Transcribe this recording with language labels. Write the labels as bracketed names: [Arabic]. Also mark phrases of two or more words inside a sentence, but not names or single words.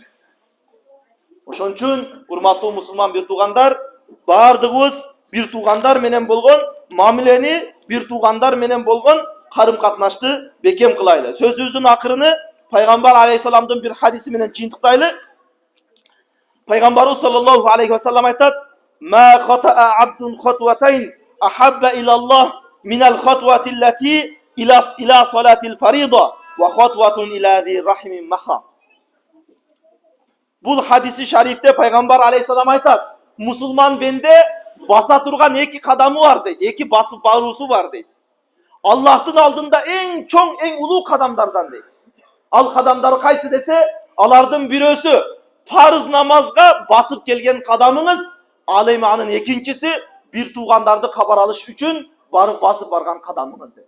[Kyrgyz] Ошон үчүн урматтуу мусулман бир туугандар, бардыгыбыз бир туугандар менен болгон мамилени, бир туугандар менен болгон карым-катнашты бекем кылайлы. Сөзүбүздүн акырыны Пайгамбар алейхиссаламдын бир хадиси менен жыйынтыктайлы. Пайгамбарыбыз [Arabic] صلى الله عليه وسلم [Kyrgyz] айтат: [Arabic] "ما خطا عبد خطوتين أحب إلى الله من الخطوة التي إلى صلاة الفريضة وخطوة إلى ذي رحم محرم." [Kyrgyz] Бул хадиси шарифте Пайгамбар алейхиссалам айтат: мусулман бенде баса турган 2 кадамы бар дейт, 2 басып баруусу бар дейт. Аллахтын алдында эң чоң, эң улуу кадамдардан дейт. Ал кадамдар кайсы десе, алардын бирөөсү парыз намазга басып келген кадамыңыз, ал эми анын экинчиси бир туугандарды кабар алыш үчүн барып басып барган кадамыңыз деди.